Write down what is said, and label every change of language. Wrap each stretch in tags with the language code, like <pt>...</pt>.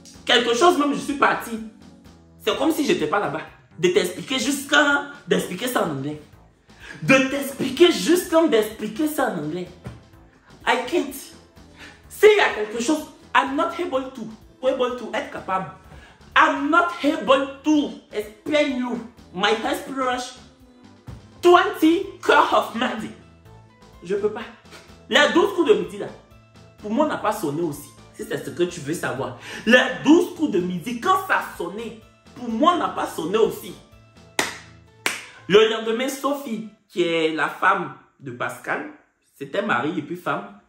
<fr>Quelque chose même, je suis parti. C'est comme si je n'étais pas là-bas. De t'expliquer jusqu'à d'expliquer ça en anglais. De t'expliquer jusqu'à d'expliquer ça en anglais.</fr> <en>I can't.</en> <fr>S'il y a quelque chose,</fr> <en>I'm not able to</en> <fr>être capable.</fr> <en>I'm not able to explain you my experience 20 curve of magic.</en> <fr>Je peux pas. Les 12 coups de midi là, pour moi, n'a pas sonné aussi. Si c'est ce que tu veux savoir. Les 12 coups de midi, quand ça sonnait, pour moi, n'a pas sonné aussi. Le lendemain, Sophie, qui est la femme de Pascal, c'était mari et puis femme.</fr>